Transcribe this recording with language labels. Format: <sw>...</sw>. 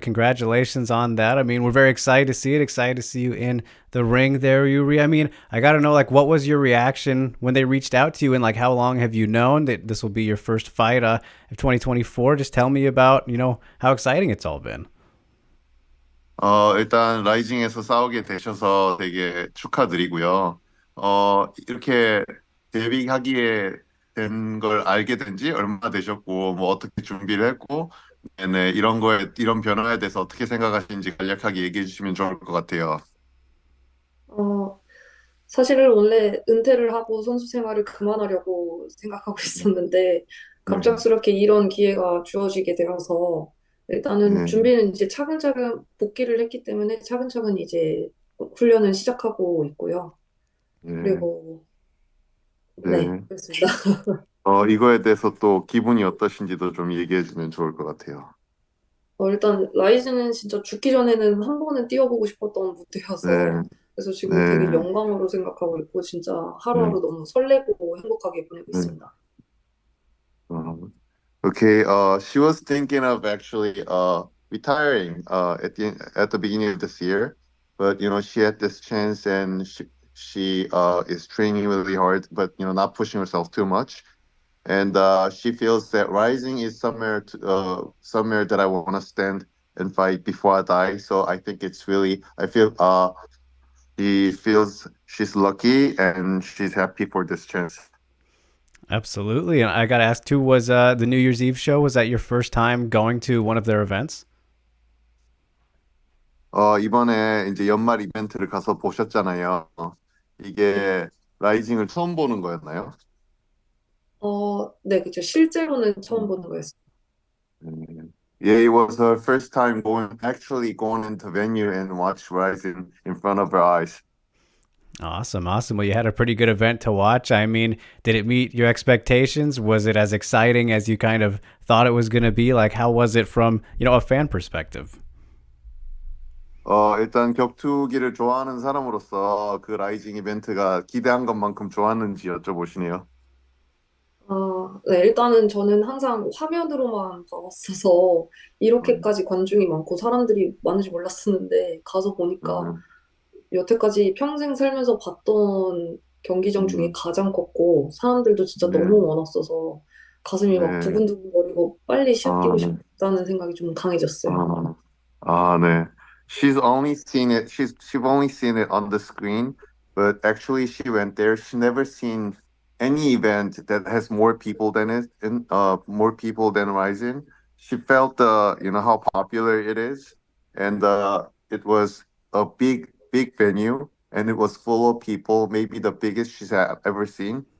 <en>Congratulations on that. I mean, we're very excited to see it. Excited to see you in the ring there, Yuri. I mean, I got to know, like, what was your reaction when they reached out to you, and like, how long have you known that this will be your first fight of 2024? Just tell me about, how exciting it's all been.</en> <ko>일단 라이징에서 싸우게 되셔서 되게 축하드리고요. 이렇게 데뷔하기에 된 걸 알게 된 지 얼마나 되셨고, 뭐 어떻게 준비를 했고, 네, 이런 변화에 대해서 어떻게 생각하시는지 간략하게 얘기해 주시면 좋을 것 같아요. 어, 사실은 원래 은퇴를 하고 선수 생활을 그만하려고 생각하고 있었는데 네, 갑작스럽게 이런 기회가 주어지게 되어서 일단은 네, 준비는 이제 차근차근 복귀를 했기 때문에 차근차근 이제 훈련을 시작하고 있고요. 네, 그리고 네, 네. 그렇습니다. 이거에 대해서 또 기분이 어떠신지도 좀 얘기해 주면 좋을 것 같아요. 일단 라이즈는 진짜 죽기 전에는 한 번은 뛰어보고 싶었던 네, 무대여서 그래서 지금 되게 네, 영광으로 생각하고 있고 진짜 네, 하루하루 너무 설레고 행복하게 보내고 네. 있습니다. Um, okay, she was thinking of actually retiring at the beginning of this year, but she had this chance and she is training really hard, but not pushing herself too much. And she feels that rising is somewhere that I want to stand and fight before I die. So I think I feel she feels she's lucky and she's happy for this chance. Absolutely. And I got to ask too, was the New Year's Eve show, was that your first time going to one of their events? 이번에 이제 연말 이벤트를 가서 보셨잖아요. 이게 라이징을 처음 보는 거였나요? 네, 그죠. 실제로는 처음 음, 보는 거였어요.</ko> <en>Yeah, it was her first time actually going into venue and watch Rising in front of her eyes. Awesome, awesome. Well, you had a pretty good event to watch. I mean, did it meet your expectations? Was it as exciting as you kind of thought it was going to be? Like, how was it from, a fan perspective?</en> <ko>일단 격투기를 좋아하는 사람으로서 그 라이징 이벤트가 기대한 것만큼 좋았는지 여쭤보시네요. 네, 일단은 저는 항상 화면으로만 봐왔어서 음, 이렇게까지 관중이 많고 사람들이 많은지 몰랐었는데 가서 보니까 음, 여태까지 평생 살면서 봤던 경기장 중에 음, 가장 컸고 사람들도 진짜 네, 너무 많았어서 가슴이 막 네, 두근두근거리고 빨리 시합 아, 뛰고 네, 싶다는 생각이 좀 강해졌어요. 아, 네.</ko> <en>She's only seen it on the screen, but actually she went there. She never seen any event that has more people than it, in more people than Rising. She felt how popular it is, and it was a big venue, and it was full of people, maybe the biggest she's ever seen.</en>